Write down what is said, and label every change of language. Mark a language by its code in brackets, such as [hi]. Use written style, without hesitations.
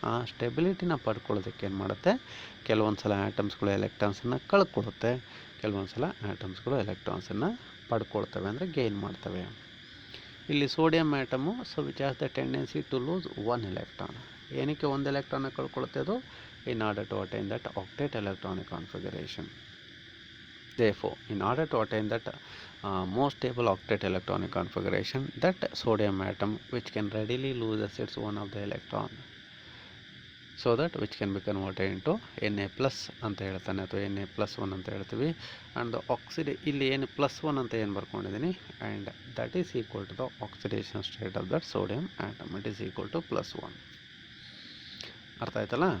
[kn] ಆ ಸ್ಟೆಬಿಲಿಟಿನ ಪಡ್ಕೊಳ್ಳೋದಕ್ಕೆ ಏನು ಮಾಡುತ್ತೆ, ಕೆಲವೊಂದು ಸಲ ಆಟಮ್ಸ್ಗಳು ಎಲೆಕ್ಟ್ರಾನ್ಸನ್ನು ಕಳ್ಕೊಡುತ್ತೆ, ಕೆಲವೊಂದು ಸಲ ಆಟಮ್ಸ್ಗಳು ಎಲೆಕ್ಟ್ರಾನ್ಸನ್ನು ಪಡ್ಕೊಳ್ತವೆ, ಅಂದರೆ ಗೇನ್ ಮಾಡ್ತವೆ. [en] ಇಲ್ಲಿ sodium atom so which has the tendency to lose 1 electron. [kn] ಏನಕ್ಕೆ 1 ಎಲೆಕ್ಟ್ರಾನ್ನ ಕಳ್ಕೊಳುತ್ತೆ ಅದು? [en] In order to attain that octet electronic configuration. Therefore, in order to attain that most stable octet electronic configuration, that sodium atom which can readily lose its one of the electron, so that which can be converted into Na plus [kn] ಅಂತ ಹೇಳ್ತಾನೆ ಅಥವಾ [en] Na+1 ಅಂತ ಹೇಳ್ತೀವಿ. And ಇಲ್ಲಿ N+1 ಅಂತ ಏನು ಬರ್ಕೊಂಡಿದ್ದೀನಿ, and that is equal to the oxidation state of that sodium atom, it is equal to +1. [kn] ಅರ್ಥ ಆಯ್ತಲ್ಲ?